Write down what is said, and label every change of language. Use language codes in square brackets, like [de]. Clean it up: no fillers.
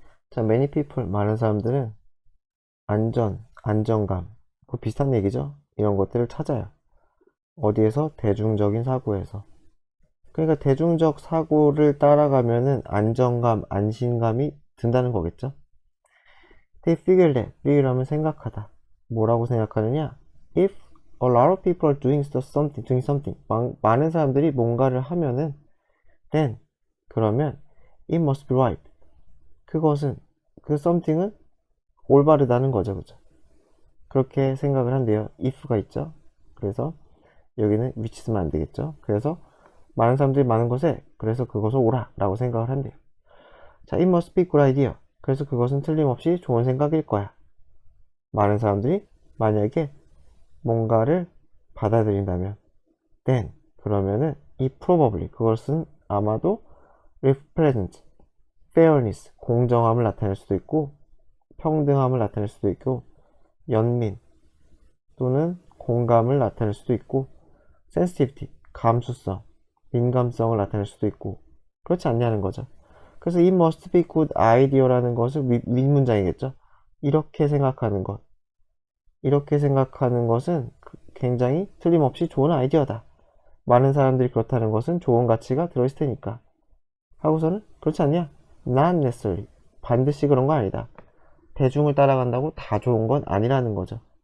[ko] 자, [en] many people, [ko] 많은 사람들은 안정감, 그 비슷한 얘기죠? 이런 것들을 찾아요. 어디에서? 대중적인 사고에서. 그러니까 대중적 사고를 따라가면은 안정감, 안심감이 든다는 거겠죠? [en] They figure that, figure하면 생각하다. [ko] 뭐라고 생각하느냐? [en] If a lot of people are doing something, [ko] 많은 사람들이 뭔가를 하면은, [en] then, 그러면, it must be right. [ko] 그것은 그 something은 올바르다는 거죠, 그죠? 그렇게 생각을 한대요. if가 있죠. 그래서 여기는 which 쓰면 안 되겠죠. 그래서 많은 사람들이 많은 것에 그래서 그것을 옳아라고 생각을 한대요. [en] 자, it must be good idea. [ko] 그래서 그것은 틀림없이 좋은 생각일 거야. 많은 사람들이 만약에 뭔가를 받아들인다면 then 그러면은 이 probably 그것은 아마도 [en] represent fairness [ko] 공정함을 나타낼 수도 있고 평등함을 나타낼 수도 있고 연민 또는 공감을 나타낼 수도 있고 sensitivity 감수성 민감성을 나타낼 수도 있고 그렇지 않냐는 거죠. 그래서 [en] it must be good idea [ko] 라는 것은 윗문장이겠죠. 이렇게 생각하는 것 이렇게 생각하는 것은 굉장히 틀림없이 좋은 아이디어다. 많은 사람들이 그렇다는 것은 좋은 가치가 들어있을 테니까 하고서는 그렇지 않냐? [en] Not necessarily [ko] 반드시 그런 거 아니다. 대중을 따라간다고 다 좋은 건 아니라는 거죠.